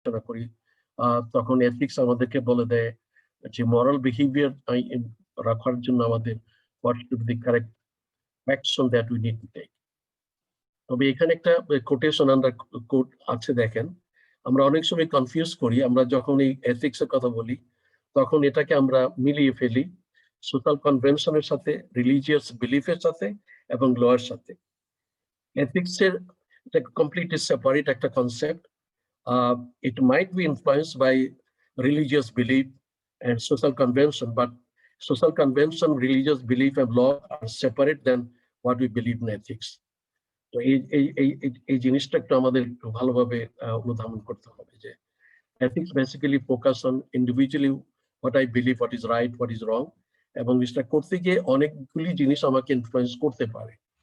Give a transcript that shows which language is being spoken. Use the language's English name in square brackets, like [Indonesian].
[Bangla] আলোচনা করি তখন এথিক্স আমাদেরকে বলে [English] দেয় যে moral behavior [Bangla] রাখার জন্য আমাদের [English] what should be the correct action that we need to take. [Bangla] তবে এখানে একটা কোটেশন আমরা কোট আছে দেখেন, আমরা অনেক সময় কনফিউজ করি, আমরা যখন এই এথিক্স এর কথা বলি তখন এটাকে আমরা মিলিয়ে ফেলি সোশ্যাল কনভেনশনের সাথে, রিলিজিয়াস বিলিফের সাথে এবং লয়ের সাথে। এথিক্স এর এটা কমপ্লিটলি সেপারেট একটা concept. [English] It might be influenced by religious belief and social convention, but social convention, religious belief and law are separate than what we believe in ethics. [Bangla] তো এই জিনিসটা একটু আমাদের একটু ভালোভাবে অনুধাবন করতে হবে যে [English] ethics basically focus on individually what I believe, what is right, what is wrong, [Bangla] এবং এটা করতে গিয়ে অনেকগুলি জিনিস আমাকে ইনফ্লুয়েন্স করতে পারে।